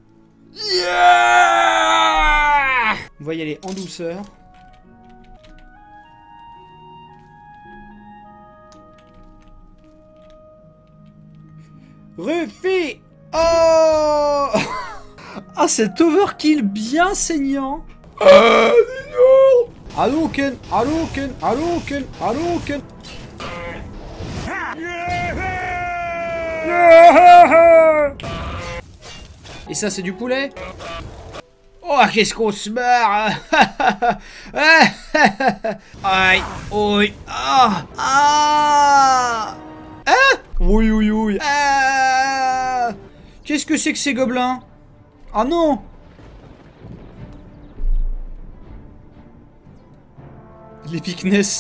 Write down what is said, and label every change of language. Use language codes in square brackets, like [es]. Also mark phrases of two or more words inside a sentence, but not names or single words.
[fr] Yeah! On va y aller en douceur. Ruffy! Oh! Ah, cet overkill bien saignant! Hadouken! Hadouken! Hadouken! Hadouken! Et ça, c'est du poulet? Oh, qu'est-ce qu'on se marre! Aïe! Oui! Ah! Ah! Ah! Oui, oui, oui! Ah! Qu'est-ce que c'est que ces gobelins? Ah non! L'épicness.